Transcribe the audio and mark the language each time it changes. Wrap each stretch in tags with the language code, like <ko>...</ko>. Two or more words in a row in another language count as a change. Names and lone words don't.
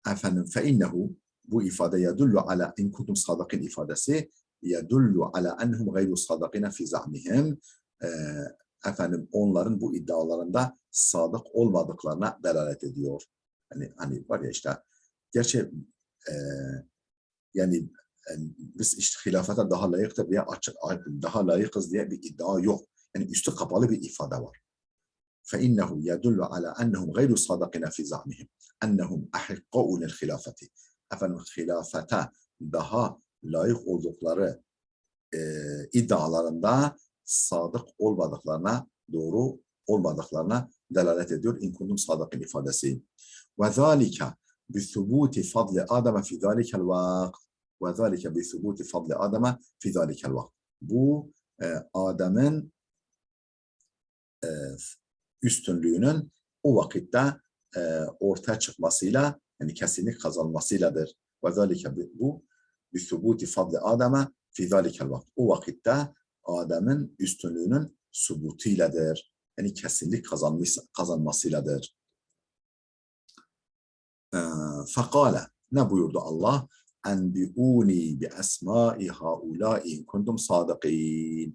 <tr>efendim feinnehu bu ifade</tr> <ar>يدل على إن كنتم صادقين</ar> <tr>ifadesi</tr> <ar>يدل على أنهم غير صادقين في زعمهم</ar> <tr>efendim onların bu iddialarında sadık olmadıklarına delalet ediyor. Hani var ya işte gerçi yani biz işte hilafete daha layıktır diye açık daha layıkız diye bir iddia yok. Yani üstü kapalı bir ifade var.</tr> <ar>فإنه يدل على أنهم غير صادقين في زعمهم أنهم أحقوا للخلافة.</ar> <tr>Efendim hilafete daha layık oldukları iddialarında sadık olmadıklarına, doğru olmadıklarına delalet ediyor.</tr> <ar>إن كنتم صادقين</ar> <tr>ifadesi.</tr> <ar>وذلك بثبوت فضل آدم في ذلك الوقت. وذلك بثبوت فضل آدم في ذلك الوقت.</ar> <tr>Bu Adem'in üstünlüğünün o vakitte ortaya çıkmasıyla yani kesinlik kazanmasıyladır.</tr> <ar>وذلك bu بثبوت فضل آدم في ذلك الوقت.</ar> <tr>O vakitte Adem'in üstünlüğünün subutuyladır. Yani kesinlik kazanmasıyladır. Fakale ne buyurdu Allah?</tr> <ar>أنبئوني بأسماء هؤلاء إن كنتم صادقين.</ar>